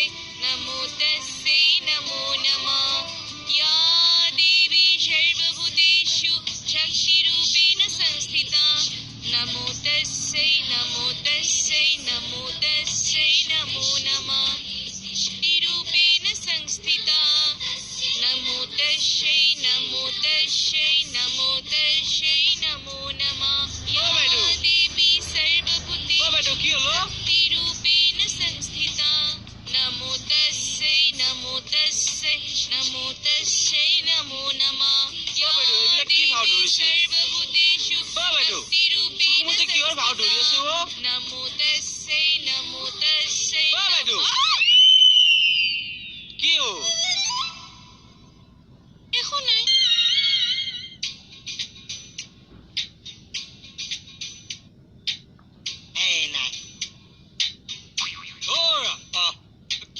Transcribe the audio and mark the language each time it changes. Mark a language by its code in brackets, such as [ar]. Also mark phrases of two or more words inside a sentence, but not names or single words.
[sa] नमो तस्यै नमो नमः या देवी सर्वभूतेषु शक्तिरूपेण संस्थिता नमो तस्यै नमो तस्यै नमो तस्यै नमो नमः शक्तिरूपेण संस्थिता नमो तस्यै नमो तस्यै नमो तस्यै नमो नमः या देवी सर्वभूतेषु [as] কি হলো [sa] शक्तिरूपेण संस्थिता नमो तस्यै नमो तस्यै नमो तस्यै नमो नमः या [as] এইবিলাক কি ভাও [sa] देवी [as] ধৰিছে? [sa] सर्वभूतेषु [as] বাইদেউ, [sa] शक्तिरूपेण [as] চকুমুজি কিহৰ ভাও ধৰি আছে অ? [sa] नमो तस्यै नमो तस्यै [as] বাইদেউ। কি হ'ল একো নাই এই নাই অ' অ কি চাই আছিল